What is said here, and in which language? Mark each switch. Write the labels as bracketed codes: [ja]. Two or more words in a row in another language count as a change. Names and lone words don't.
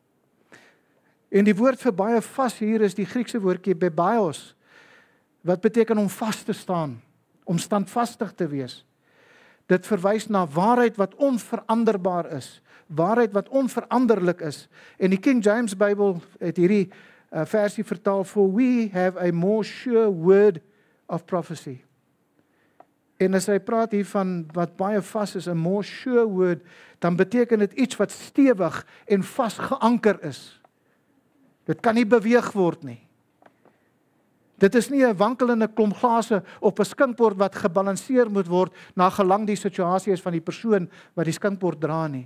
[af] En die woord vir baie vas hier is die Griekse woordjie bebaios, wat beteken om vas te staan, om standvastig te wees. Dit verwys na waarheid wat onveranderbaar is, waarheid wat onveranderlik is. En die King James Bybel het hierdie versie vertaal, [en] for we have a more sure word of prophecy. [af] En as hy praat hier van wat baie vas is, [en] a more sure word, [af] dan beteken dit iets wat stewig en vas geanker is. Dit kan nie beweeg word nie. Dit is nie 'n wankelende klomp glase op 'n skinkbord wat gebalanseer moet word na gelang die situasie is van die persoon wat die skinkbord dra nie.